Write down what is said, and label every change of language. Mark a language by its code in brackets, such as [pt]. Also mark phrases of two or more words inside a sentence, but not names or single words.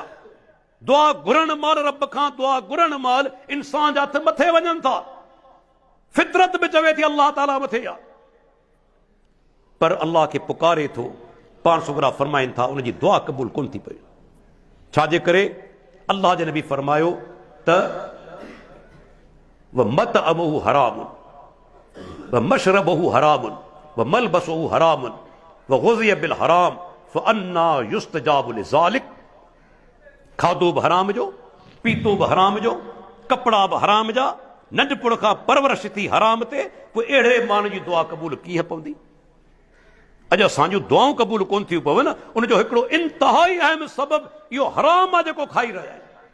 [sd] दुआ घुरण महिल रब खां दुआ घुरण महिल इंसान जा हथ मथे वञनि था, फितरत बि चवे थी अल्लाह ताला मथे आहे, पर अल्लाह खे पुकारे थो। पाण सुगरा फरमाइनि था उनजी दुआ क़बूल कोन थी पई। छाजे करे? अल्लाह जे नबी फरमायो त [ar] و مطعمه حرام و مشربه حرام و ملبسه حرام و غذي بالحرام فأنى يستجاب لذلك. [sd] खाधो बि हराम जो, पीतो बि हराम जो, कपिड़ा बि हराम जा, नंढपण खां परवरिश थी हराम ते, पोइ अहिड़े माण्हू जी दुआ क़बूल कीअं पवंदी? अॼु असांजूं दुआऊं क़बूल कोन थियूं पवनि, उनजो हिकिड़ो इंतिहाई अहम सबबु इहो हराम आहे जेको खाई रहिया आहिनि।